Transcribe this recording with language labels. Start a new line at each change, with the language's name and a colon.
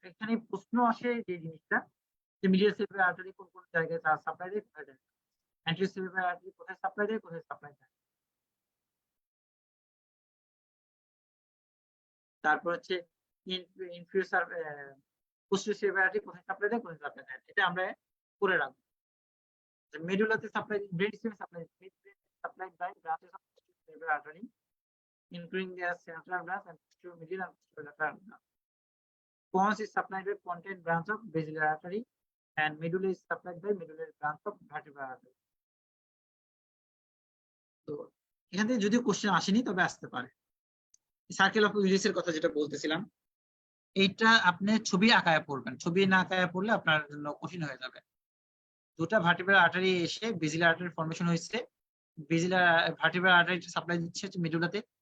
Bangla: এখানে প্রশ্ন আসে যে জিনিসটা যে মিডিয়াল সেরেব্রাল আর্টারি কোন কোন জায়গায় তার সাপ্লাই দেয়, কোথায় দেয়, অ্যান্টেরিয়র সেরেব্রাল আর্টারি কোথায় সাপ্লাই দেয়, কোথায় সাপ্লাই দেয়। তারপর হচ্ছে ইনফিউসার পোস্টেরিয়র সেরেব্রাল আর্টারি কোথায় সাপ্লাই দেয়, কোথায় সাপ্লাই দেয়, এটা আমরা করে রাখবো। মেডুলাতে supply, brain স্টেমে supply
English: By branches of posterior cerebral artery including their central branch and posterior medial and posterior lateral branch. Pons is supplied by pontine branch of basilar artery and medulla is supplied by medullary branch of vertebral artery.
Bangla: তো এখান থেকে যদিও question আসেনি তবে আসতে পারে। Circle of উইলিসের কথা যেটা বলতেছিলাম, এইটা আপনি ছবি আঁকায় পড়বেন, ছবি না আঁকায় পড়লে আপনার জন্য কঠিন হয়ে যাবে। দুটা ভার্টিব্রাল আর্টারি এসে বেজিলার আর্টারি ফর্মেশন হয়েছে, বেজিলার ভার্টিব্রাল আর্টারিটা সাপ্লাই দিচ্ছে হচ্ছে মেডুলাতে।